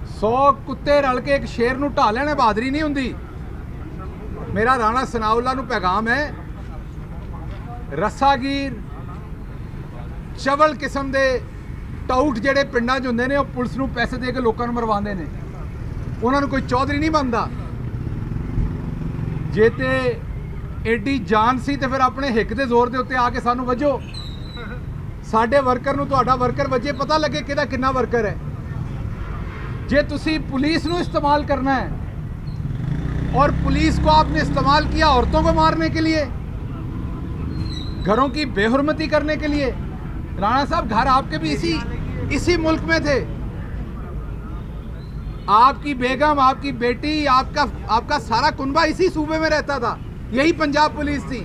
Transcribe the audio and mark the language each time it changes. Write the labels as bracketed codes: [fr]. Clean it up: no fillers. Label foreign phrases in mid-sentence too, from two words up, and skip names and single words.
[pa] 100 ਕੁੱਤੇ ਰਲ ਕੇ ਇੱਕ ਸ਼ੇਰ ਨੂੰ ਢਾਹ ਲੈਣੇ ਬਹਾਦਰੀ ਨਹੀਂ ਹੁੰਦੀ। ਮੇਰਾ ਰਾਣਾ ਸਨਾਉੱਲਾਹ ਨੂੰ ਪੈਗ਼ਾਮ ਹੈ, ਰੱਸਾਗੀਰ ਚਵਲ ਕਿਸਮ ਕੇ ਟਾਊਟ ਜਿਹੜੇ ਪਿੰਡਾਂ 'ਚ ਹੁੰਦੇ ਨੇ ਉਹ ਪੁਲਿਸ ਨੂੰ ਪੈਸੇ ਦੇ ਕੇ ਲੋਕਾਂ ਨੂੰ ਮਰਵਾਉਂਦੇ ਨੇ, ਉਹਨਾਂ ਨੂੰ ਕੋਈ ਚੌਧਰੀ ਨਹੀਂ ਬਣਦਾ। ਜੇ ਤੇ ਐਡੀ ਜਾਨ ਸੀ ਤੇ ਫਿਰ ਆਪਣੇ ਹਿੱਕ ਦੇ ਜ਼ੋਰ ਦੇ ਉੱਤੇ ਆ ਕੇ ਸਾਨੂੰ ਵਜੋ। ਸਾਡੇ ਵਰਕਰ ਨੂੰ ਤੁਹਾਡਾ ਵਰਕਰ ਵਜੇ, ਪਤਾ ਲੱਗੇ ਕਿਹਦਾ ਕਿੰਨਾ ਵਰਕਰ ਹੈ। ਜੇ ਤੁਸੀਂ ਪੁਲਿਸ ਨੂੰ ਇਸਤੇਮਾਲ ਕਰਨਾ ਹੈ [ur] اور پولیس کو آپ نے استعمال کیا عورتوں کو مارنے کے لیے، گھروں کی بے حرمتی کرنے کے لیے. رانا صاحب، گھر آپ کے بھی اسی ملک میں تھے. آپ کی بیگم، آپ کی بیٹی، آپ کا سارا کنبہ اسی صوبے میں رہتا تھا، یہی پنجاب پولیس تھی.